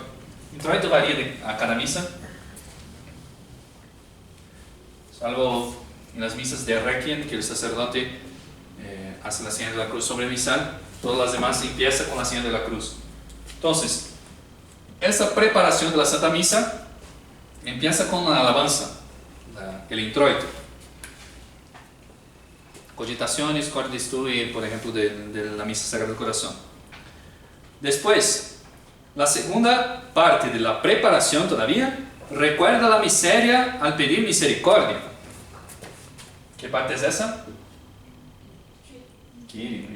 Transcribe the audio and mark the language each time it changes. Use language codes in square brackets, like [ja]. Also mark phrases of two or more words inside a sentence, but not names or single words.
[es] El introito varía a cada misa, salvo en las misas de Requiem, que el sacerdote hace la señal de la cruz sobremisal. Todas las demás empieza con la señal de la cruz. Entonces, esa preparación de la Santa Misa empieza con la alabanza, el introito. [la] Cogitaciones, cordis tui, [es] por ejemplo, de la Misa Sagrada del Corazón. Después, la segunda parte de la preparación todavía, recuerda la miseria al pedir misericordia. ¿Qué parte es esa? Kyrie.